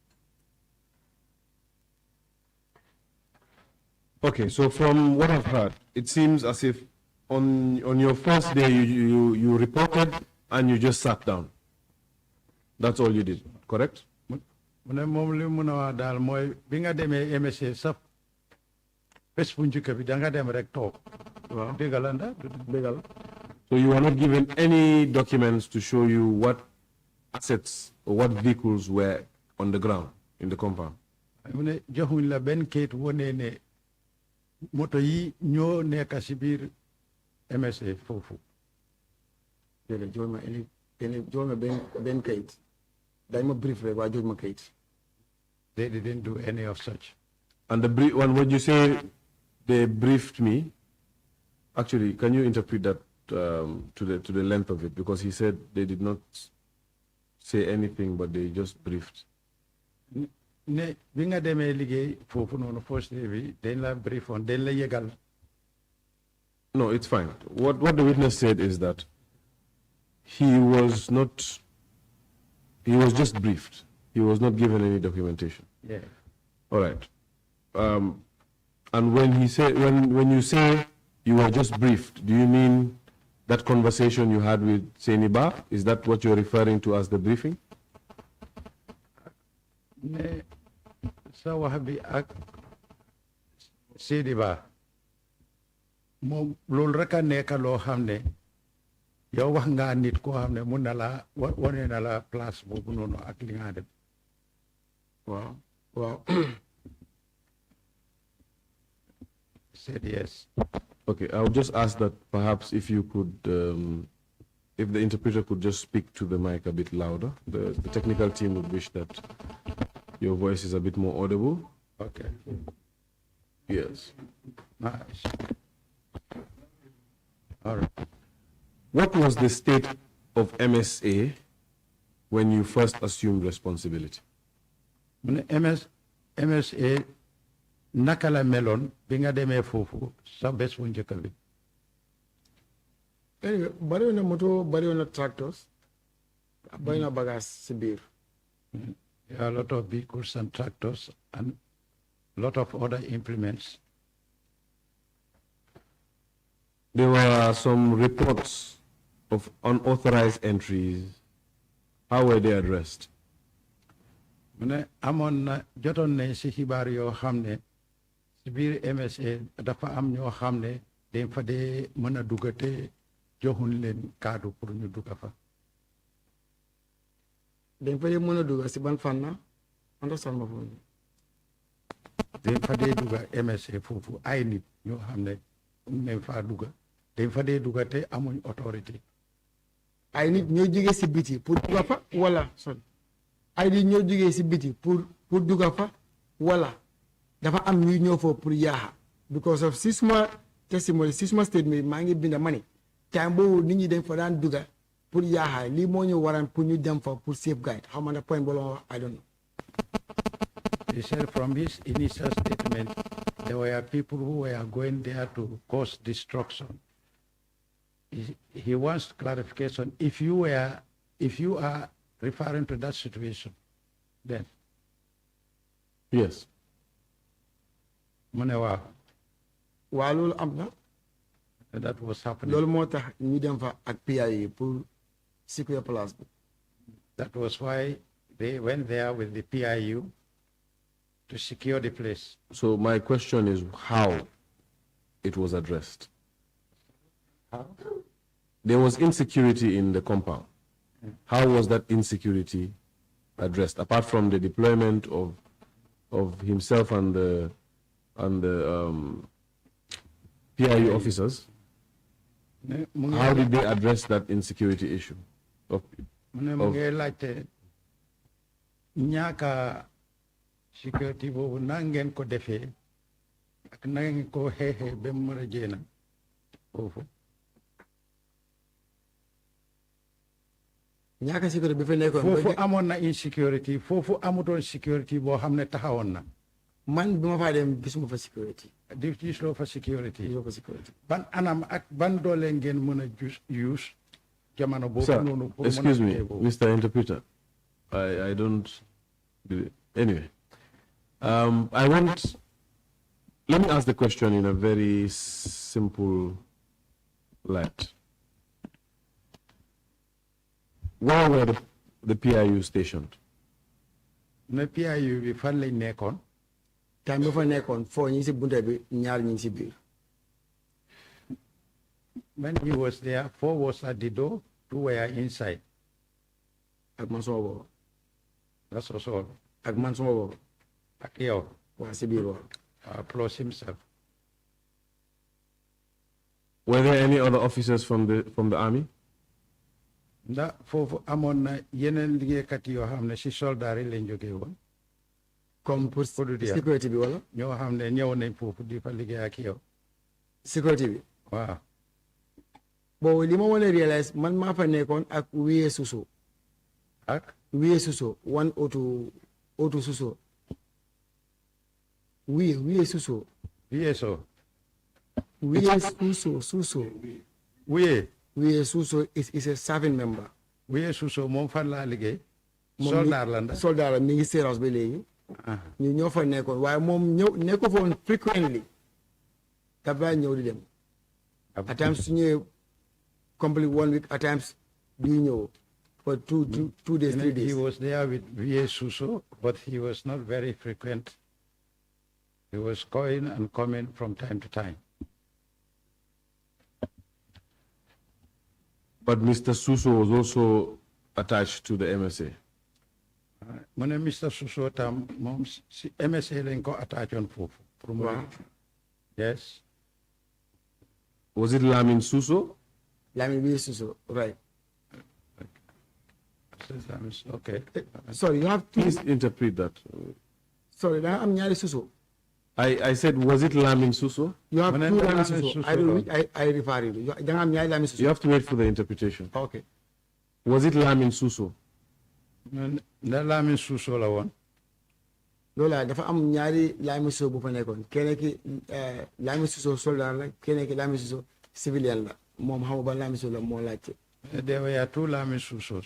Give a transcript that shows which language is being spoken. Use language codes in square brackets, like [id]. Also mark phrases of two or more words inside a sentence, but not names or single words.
[en] Okay, so from what I've heard, it seems as if on your first day you reported and you just sat down. That's all you did, correct? [wo] Moom li mun a wax daal mooy bi nga demee MSA sax bés bu njëkk bi da nga dem rek toog. waaw dégg la ndax dëgg la. [en] So you were not given any documents to show you what assets or what vehicles were on the ground in the compound? [wo] mu ne joxuñ la benn kayit wone ne moto yi ñoo nekk si biir MSA foofu. déedéet jox ma benn kayit dañ ma brief rek waaye jox ma kayit. [en] They didn't do any of such. And when you say they briefed me, actually, can you interpret that to the length of it? Because he said they did not say anything, but they just briefed. [wo] Ne bi nga demee liggéey foofu noonu [en] first day [wo] bi dañ la brief on dañ la yëgal. [en] No, it's fine. What the witness said is that he was just briefed. He was not given any documentation. Yeah. All right. And when you say you were just briefed, do you mean that conversation you had with Seniba? Is that what you're referring to as the briefing? [wo] Ne sa wax bi ak Seniba moom loolu rek a nekk loo xam ne yow wax nga nit koo xam ne mun na la wane na la place boobu noonu ak li nga def. [en] Wow. Said yes. Okay, I would just ask that perhaps if you could, if the interpreter could just speak to the mic a bit louder. The technical team would wish that your voice is a bit more audible. Okay. Yes. Nice. All right. What was the state of MSA when you first assumed responsibility? [wo] MSA naka la meloon bi nga demee foofu sa bés bu njëkk bi. Anyway, bari na moto, bari na tractors, bari na bagage si biir. [en] There are a lot of vehicles and tractors and a lot of other implements. There were some reports of unauthorized entries. How were they addressed? [wo] mu ne amoon na jotoon nañ si xibaar yoo xam ne si biir MSA dafa am ñoo xam ne dañ fa dee mën a dugga te joxuñ leen kaddu pour ñu dugga fa. dañ fa dee mën a dugga si ban fànn understand ma foofu. dañ fa dee dugga MSA foofu ay nit ñoo xam ne dañ faa dugga dañ fa dee dugga te amuñ autorité. ay nit ñoo jógee si biti pour dugga fa wala sorry ay nit ñoo jógee si biti pour dugga fa wala dafa am ñuy ñëw foofu pour yaaxa [en] because of [wo] si suma testimony si suma statement maa ngi binda ma ne time boobu nit ñi dañ fa daan dugga pour yaaxa lii moo ñu waran pour ñu dem fa pour safeguard xam nga ne point boobu wax [en] I don't know. He said from his initial statement there were people who were going there to cause destruction. He wants clarification. If you are referring to that situation, then. Yes. [wo] mu ne waaw. waa loolu am na. [en] That was happening. [wo] loolu moo tax ñu dem fa ak PIA pour [en] secure place [wo] bi. [en] That was why they went there with the PIU to secure the place. So my question is how it was addressed. How? There was insecurity in the compound. How was that insecurity addressed, apart from the deployment of himself and the PIU officers? How did they address that insecurity issue? [wo] Ñaaka security boobu nangeen ko defee ak nangeen ko xeexee ba mu mën a jéena foofu. ñaaka sécurité bi fa nekkoon. foofu amoon na insecurity foofu amutoon security boo xam ne taxawoon na. man bi ma faa dem gisuma fa sécurité. di gisuloo fa security. gisuma fa sécurité. ban anam ak ban doole ngeen mën a use jamono boobu noonu. [en] Sir, excuse me, Mr. Interpreter. I don't do it. Anyway, let me ask the question in a very simple light. Where were the PIU stationed? [wo] Ne PIU bi fan lañ nekkoon. time bi fa nekkoon foo ñi si bunta bi ñaar ñi si biir. [en] When he was there, 4 was at the door, 2 were inside. [wo] ak man suma boobu. [en] That's also. [wo] ak man suma boobu. Ak yow. waa si biir waaw. [en] Plus himself. Were there any other officers from the army? [wo] Ndax foofu amoon na yeneen liggéeykat yoo xam ne si soldaar yi lañ jógee woon. [fr] comme pour [wo] sécurité bi wala. ñoo xam ne ñëw nañ foofu di fa liggéey ak yow. sécurité bi. waaw. boobu li ma mën a réaliser man maa fa nekkoon ak Wiye Suso. ak. Wiye Suso one auto Suso. Wiye Suso. Wiye so. [en] Wiye Suso. Wiye Suso is a serving member. [wo] Wiye Suso moom fan laa liggéey. soldaar la ndax soldaar la mi ngi séerans ba léegi. ñu ñoo fa nekkoon waaye moom nekko fa woon frequently. dafa ñëw di dem. [en] at times [wo] su ñëwee [en] complete 1 week at times [wo] du ñëw [en] for 2 days 3 days. He was there with Wiye Suso, but he was not very frequent. He was going and coming from time to time. But Mr. Suso was also attached to the MSA. [wo] Mu ne Mr. Suso tam moom si MSA lañ ko attach on foofu. [en] Wow. Yes. Was it Lamin Suso? Lamin Wiye Suso, right. Okay. Sorry, you have to Please interpret that. [wo] sorry da nga am ñaari Suso. [en] I said, was it Lamin Suso? You have When two I- Lamin Suso. Suso. I don't know which I refer you. [wo] Da nga am ñaari Lamin [en] You Suso. have to wait for the interpretation. Okay. Was it Lamin Suso? [wo] Nda Lamin Suso la woon. loolu dafa am ñaari Lamin Suso bu fa nekkoon keneen ki Lamin Suso soldat la keneen ki Lamin Suso civilian la moom xamu ba Lamin Suso la moo laajte. [en] There were 2 Lamin Susos.